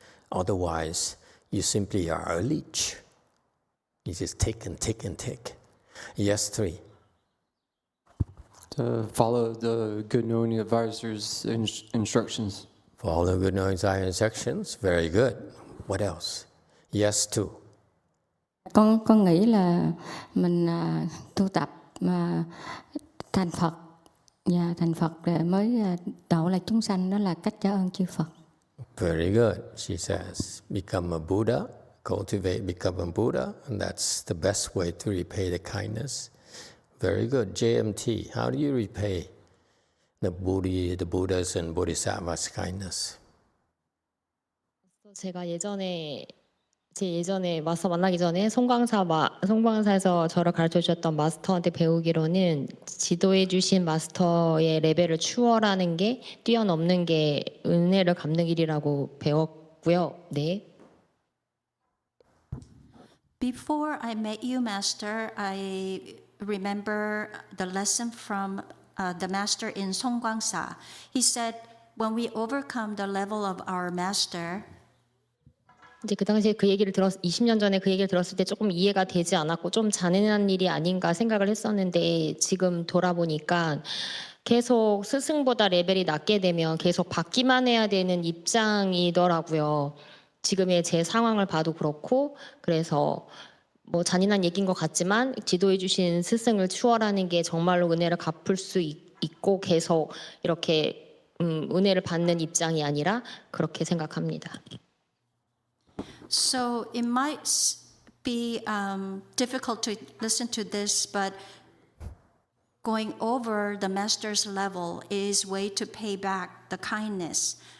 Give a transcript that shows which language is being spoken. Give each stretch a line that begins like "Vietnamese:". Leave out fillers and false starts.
English: Otherwise, you simply are a leech. You just take and take and take. Yes, three. To follow the good knowing advisor's instructions. Follow good knowing instructions. Very good. What else? Yes, two.
Vietnamese: Con nghĩ là mình tu tập thành Phật và thành Phật mới độ lại chúng sanh, đó là cách trả ơn chư Phật.
English: Very good. She says, become a Buddha, cultivate, become a Buddha, and that's the best way to repay the kindness. Very good. JMT, how do you repay the Buddha's and Bodhisattva's kindness?
Korean: 제가 예전에 마스터 만나기 전에 송광사에서 저를 가르쳐 주셨던 마스터한테 배우기로는 지도해 주신 마스터의 레벨을 추월하는 게, 뛰어넘는 게 은혜를 갚는 길이라고 배웠고요. 네.
English: Before I met you, Master, I remember the lesson from the Master in Songgwangsa. He said, when we overcome the level of our Master,
Korean: 이제 그 당시에 20년 전에 그 얘기를 들었을 때 조금 이해가 되지 않았고 좀 잔인한 일이 아닌가 생각을 했었는데, 지금 돌아보니까 계속 스승보다 레벨이 낮게 되면 계속 받기만 해야 되는 입장이더라고요. 지금의 제 상황을 봐도 그렇고, 그래서 뭐 잔인한 얘기인 것 같지만 지도해 주신 스승을 추월하는 게 정말로 은혜를 갚을 수 있고 계속 이렇게 은혜를 받는 입장이 아니라 그렇게 생각합니다.
English: so it might be difficult to listen to this, but going over the Master's level is way to pay back the kindness.